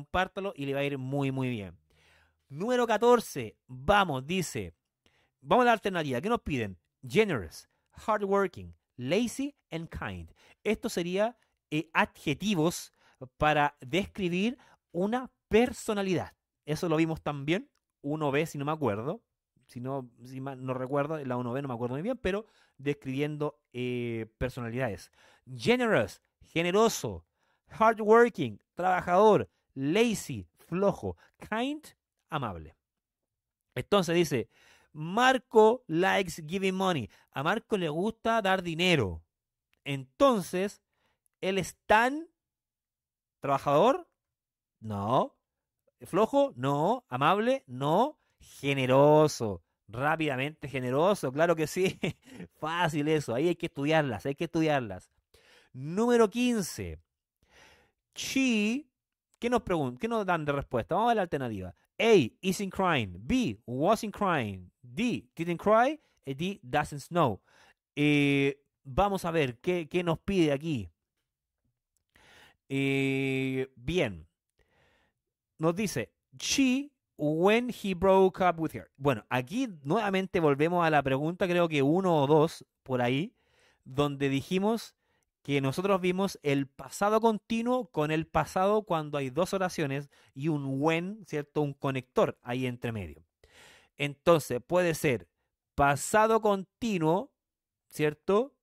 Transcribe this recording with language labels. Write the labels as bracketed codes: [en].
[es] Compártelo y le va a ir muy, muy bien. Número 14. Vamos, dice. Vamos a la alternativa. ¿Qué nos piden? [en] Generous, hardworking, lazy and kind. [es] Esto sería adjetivos para describir una personalidad. Eso lo vimos también. 1B, si no me acuerdo. Si mal no recuerdo, la 1B no me acuerdo muy bien, pero describiendo personalidades. Generous, generoso. Hardworking, trabajador. Lazy, flojo. Kind, amable. Entonces dice, [en] Marco likes giving money. [es] A Marco le gusta dar dinero. Entonces, ¿él es tan trabajador? No. ¿Flojo? No. ¿Amable? No. Generoso. Rápidamente generoso, claro que sí. Fácil eso. Ahí hay que estudiarlas. Número 15. She, ¿qué nos dan de respuesta? Vamos a ver la alternativa. A, [en] isn't crying. [es] B, [en] wasn't crying. D, didn't cry. D, doesn't snow. [es] Vamos a ver qué nos pide aquí. Bien. Nos dice, [en] she, when he broke up with her. [es] Bueno, aquí nuevamente volvemos a la pregunta, creo que 1 o 2, por ahí, donde dijimos que nosotros vimos el pasado continuo con el pasado cuando hay dos oraciones y un when, ¿cierto? Un conector ahí entre medio. Entonces, puede ser pasado continuo, ¿cierto?